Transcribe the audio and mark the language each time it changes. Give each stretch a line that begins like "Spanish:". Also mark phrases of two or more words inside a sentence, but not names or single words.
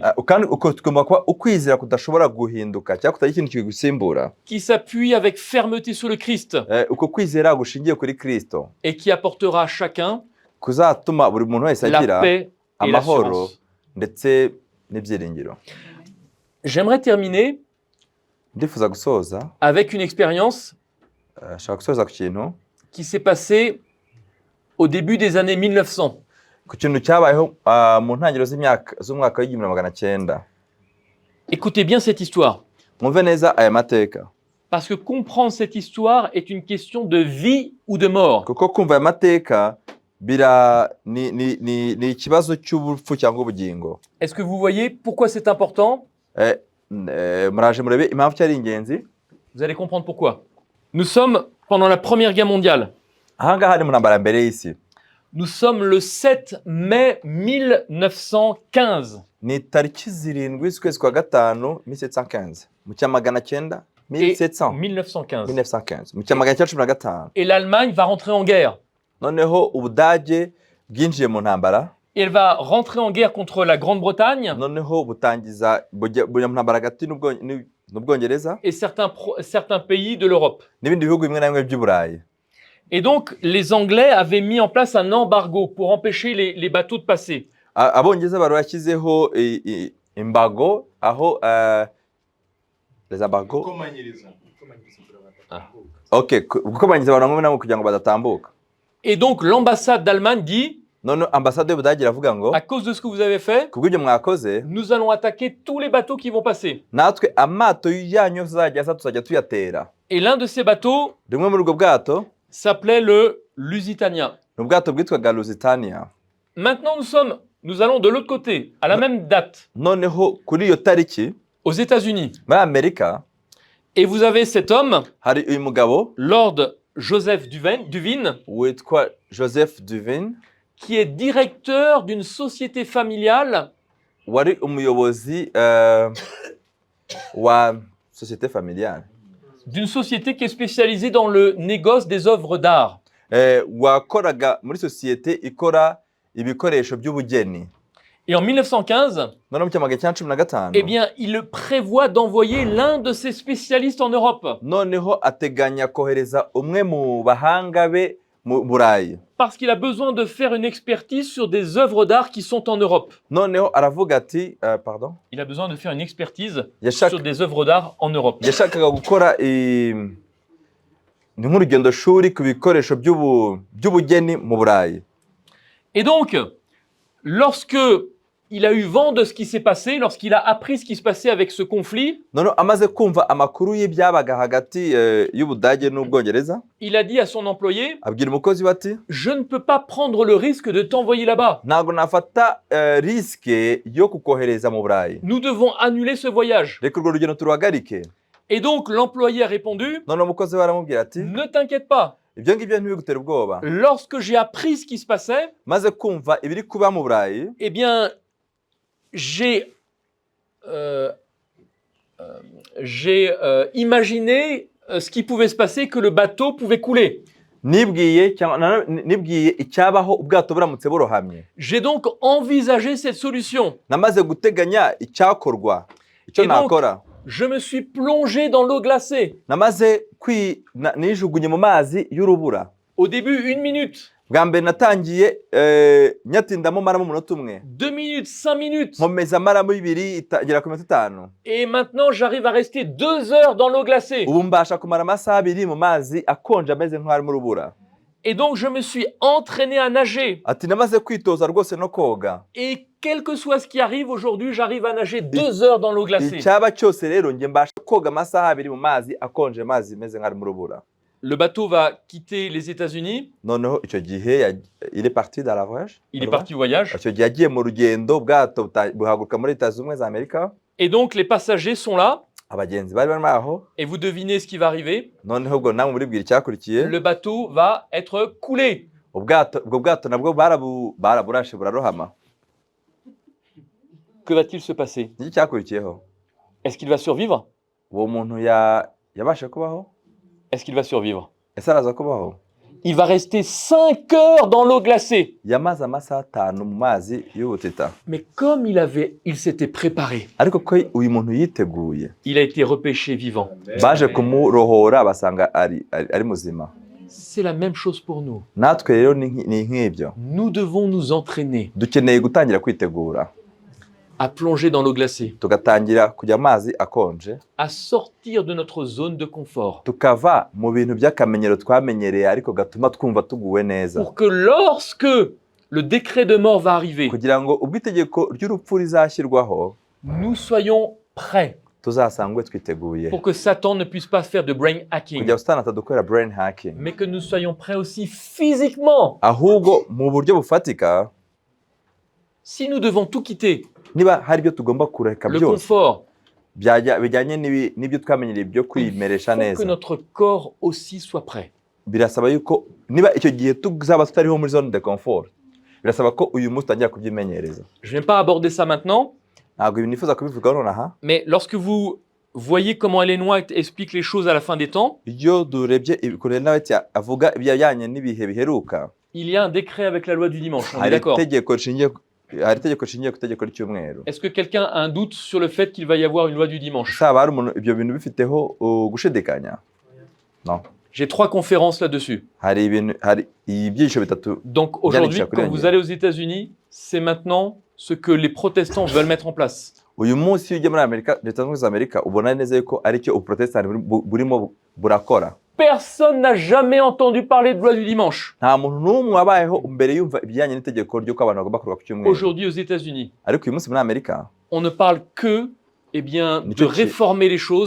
Kinyarwanda: Kandi tugomba kuba ukwizera kudashobora guhinduka cyangwa kutagira ikintu kigusimbura.
French: Qui s'appuie avec fermeté sur le Christ.
Kinyarwanda: Uko kwizera gushingiye kuri Kristo.
French: Et qui apportera à chacun
Kinyarwanda: kuzatuma buri muntu wese agira
French: la paix et
Kinyarwanda: amahoro
French: l'assurance.
Kinyarwanda: ndetse n'ibyiringiro.
French: J'aimerais terminer
Kinyarwanda: Ndifuza gusoza
French: avec une expérience
Kinyarwanda: shaka gusoza ku kintu
French: qui s'est passée au début des années 1900.
Kinyarwanda: ku kintu cyabayeho mu ntangiriro z'umwaka w'1900.
French: Écoutez bien cette histoire.
Kinyarwanda: Mwumve neza aya mateka,
French: Parce que comprendre cette histoire est une question de vie ou de mort.
Kinyarwanda: kuko kumva aya mateka ni ikibazo cy'ubupfu cyangwa ubugingo.
French: Est-ce que vous voyez pourquoi c'est important?
Kinyarwanda: Muraje murebe impamvu cyari ingenzi.
French: Vous allez comprendre pourquoi. Nous sommes pendant la Première Guerre mondiale.
Kinyarwanda: Aha ngaha ni mu ntambara mbere y'isi.
French: Nous sommes le 7 mai 1915.
Kinyarwanda: ni tariki zirindwi z'ukwezi kwa gatanu 1715 mu cya magana cyenda
French: Et 1700 1915.
Kinyarwanda: 1915 mu cya magana cyenda cumi na gatanu.
French: Et l'Allemagne va rentrer en guerre.
Kinyarwanda: Noneho Ubudage bwinjiye mu ntambara.
French: Et elle va rentrer en guerre contre la Grande-Bretagne.
Kinyarwanda: Noneho butangiza bujya mu ntambara hagati n'Ubwongereza
French: Et certains pays de l'Europe.
Kinyarwanda: n'ibindi bihugu bimwe na bimwe by'Uburayi.
French: Et donc, les Anglais avaient mis en place un embargo pour empêcher les bateaux de passer.
Kinyarwanda: Abongereza bari bashyizeho imbago aho
French: les embargo
Kinyarwanda: gukomanyiriza abantu bamwe nabo kugira ngo badatambuka.
French: Et donc, l'ambassade d'Allemagne dit,
Kinyarwanda: none ambasade y'Ubudage iravuga ngo
French: à cause de ce que vous avez fait,
Kinyarwanda: kubw'ibyo mwakoze
French: nous allons attaquer tous les bateaux qui vont passer.
Kinyarwanda: natwe amato yanyu azajya aza tuzajya tuyatera.
French: Et l'un de ces bateaux
Kinyarwanda: rimwe muri ubwo bwato
French: s'appelait le Lusitania.
Kinyarwanda: ni ubwato bwitwaga Lusitania.
French: Maintenant, nous allons de l'autre côté, à la même date,
Kinyarwanda: noneho kuri iyo tariki
French: aux États-Unis.
Kinyarwanda: muri Amerika
French: Et vous avez cet homme,
Kinyarwanda: hari uyu mugabo
French: Lord Joseph Duvin,
Kinyarwanda: witwa Joseph Duvin,
French: qui est directeur d'une société familiale
Kinyarwanda: wari umuyobozi wa
French: société familiale, d'une société qui est spécialisée dans le négoce des œuvres d'art.
Kinyarwanda: wakoraga muri sosiyete ikora ibikoresho by'ubugeni.
French: Et en 1915,
Kinyarwanda: none mu cya magana cyenda cumi na gatanu
French: eh bien, il prévoit d'envoyer l'un de ses spécialistes en Europe.
Kinyarwanda: noneho ateganya kohereza umwe mu bahanga be mu Burayi.
French: Parce qu'il a besoin de faire une expertise sur des œuvres d'art qui sont en Europe.
Kinyarwanda: noneho aravuga ati pardon,
French: Il a besoin de faire une expertise
Kinyarwanda: Yashaka-
French: sur des œuvres d'art en Europe.
Kinyarwanda: yashakaga gukora ni nk'urugendo shuri ku bikoresho by'ubugeni mu Burayi.
French: Et donc, lorsque il a eu vent de ce qui s'est passé, lorsqu'il a appris ce qui se passait avec ce conflit,
Kinyarwanda: noneho amaze kumva amakuru y'ibyabaga hagati y'Ubudage n'Ubwongereza,
French: il a dit à son employé,
Kinyarwanda: abwira umukozi we ati
French: je ne peux pas prendre le risque de t'envoyer là-bas.
Kinyarwanda: ntabwo nafata risike yo kukohereza mu Burayi,
French: Nous devons annuler ce voyage.
Kinyarwanda: reka urwo rugendo turuhagarike.
French: Et donc, l'employé a répondu,
Kinyarwanda: noneho umukozi we aramubwira ati
French: ne t'inquiète pas.
Kinyarwanda: ibyo ngibyo ntibigutere ubwoba.
French: Lorsque j'ai appris ce qui se passait,
Kinyarwanda: maze kumva ibiri kuba mu Burayi,
French: eh bien, j'ai imaginé ce qui pouvait se passer, que le bateau pouvait couler.
Kinyarwanda: nibwiye icyabaho ubwato buramutse burohamye.
French: J'ai donc envisagé cette solution.
Kinyarwanda: namaze guteganya icyakorwa, icyo
French: Et donc,
Kinyarwanda: nakora.
French: je me suis plongé dans l'eau glacée.
Kinyarwanda: namaze nijugunye mu mazi y'urubura.
French: Au début, 1 minute,
Kinyarwanda: bwa mbere natangiye nyatindamo maramo umunota umwe,
French: 2 minutes, 5 minutes.
Kinyarwanda: nkomeza maramo ibiri igera ku minota 5.
French: Et maintenant, j'arrive à rester 2 heures dans l'eau glacée.
Kinyarwanda: ubu mbasha kumara amasaha 2 mu mazi akonje ameze nk'ari mu rubura.
French: Et donc, je me suis entraîné à nager.
Kinyarwanda: ati namaze kwitoza rwose no koga.
French: Et quel que soit ce qui arrive aujourd'hui, j'arrive à nager 2 heures dans l'eau glacée.
Kinyarwanda: icyaba cyose rero njye mbasha koga amasaha 2 mu mazi akonje, mazi meze nk'ari mu rubura.
French: Le bateau va quitter les États-Unis.
Kinyarwanda: noneho icyo gihe
French: il est parti dans la voyage. Il est parti au voyage.
Kinyarwanda: icyo gihe yagiye mu rugendo, ubwato buhaguruka muri Leta Zunze Ubumwe za Amerika.
French: Et donc, les passagers sont là.
Kinyarwanda: abagenzi bari barimo aho.
French: Et vous devinez ce qui va arriver.
Kinyarwanda: noneho ubwo namwe muribwira icyakurikiye.
French: Le bateau va être coulé.
Kinyarwanda: ubwo bwato nabwo baraburashe burarohama.
French: Que va-t-il se passer?
Kinyarwanda: Iki cyakurikiyeho?
French: Est-ce qu'il va survivre?
Kinyarwanda: uwo muntu yabashe kubaho?
French: Est-ce qu'il va survivre?
Kinyarwanda: ese araza kubaho?
French: Il va rester 5 heures dans l'eau glacée.
Kinyarwanda: yamaze amasaha 5 mu mazi y'ubutita.
French: Mais comme il s'était préparé,
Kinyarwanda: ariko ko uyu muntu yiteguye,
French: il a été repêché vivant.
Kinyarwanda: baje kumurohora basanga ari muzima.
French: C'est la même chose pour nous.
Kinyarwanda: natwe rero ni nk'ibyo.
French: Nous devons nous entraîner
Kinyarwanda: dukeneye gutangira kwitegura,
French: à plonger dans l'eau glacée,
Kinyarwanda: tugatangira kujya amazi akonje,
French: à sortir de notre zone de confort,
Kinyarwanda: tukava mu bintu by'akamenyero twamenyereye ariko gatuma twumva tuguwe neza,
French: pour que lorsque le décret de mort va arriver,
Kinyarwanda: kugira ngo ubwo itegeko ry'urupfu rizashyirwaho
French: nous soyons prêts
Kinyarwanda: tuzasangwe twiteguye,
French: pour que Satan ne puisse pas faire de
English: brain hacking,
Kinyarwanda: kugira Satani atadukorera
English: brain hacking,
French: mais que nous soyons prêts aussi physiquement.
Kinyarwanda: ahubwo mu buryo bufatika.
French: Si nous devons tout quitter,
Kinyarwanda: niba hari ibyo tugomba kureka
French: le
Kinyarwanda: byose
French: confort,
Kinyarwanda: bijyanye n'ibyo twamenyereye byo
French: il
Kinyarwanda: kwimeresha
French: faut que
Kinyarwanda: neza,
French: notre corps aussi soit prêt.
Kinyarwanda: birasaba yuko niba icyo gihe tuzaba tutariho muri
French: zone de confort
Kinyarwanda: birasaba ko uyu munsi utangira kubyimenyereza.
French: Je ne vais pas aborder ça maintenant,
Kinyarwanda: ntabwo ibi nifuza kubivugaho nonaha,
French: mais lorsque vous voyez comment Ellen White explique les choses à la fin des temps,
Kinyarwanda: iyo durebye ibikorera nawe avuga ibyajyanye n'ibihe biheruka,
French: il y a un décret avec la loi du dimanche, on est
Kinyarwanda: hari
French: d'accord?
Kinyarwanda: itegeko rishingiye ku itegeko ry'icyumweru.
French: Est-ce que quelqu'un a un doute sur le fait qu'il va y avoir une loi du dimanche?
Kinyarwanda: Saba hari umuntu ibyo bintu bifiteho gushidikanya?
French: Non. J'ai 3 conférences là-dessus.
Kinyarwanda: hari ibyigisho bitatu.
French: Donc aujourd'hui, quand vous allez aux États-Unis, c'est maintenant ce que les protestants veulent mettre en place.
Kinyarwanda: Uyu munsi iyo ujya muri Amerika, Leta Zunze Ubumwe za Amerika, ubona neza yuko aricyo ubuprotestani burimo burakora.
French: Personne n'a jamais entendu parler de loi du dimanche.
Kinyarwanda: Nta muntu n'umwe wabayeho mbere yumva ibijyanye n'itegeko ry'uko abantu bagomba kuruhuka ku cyumweru.
French: Aujourd'hui aux États-Unis,
Kinyarwanda: Ariko uyu munsi muri Amerika,
French: on ne parle que de réformer les choses,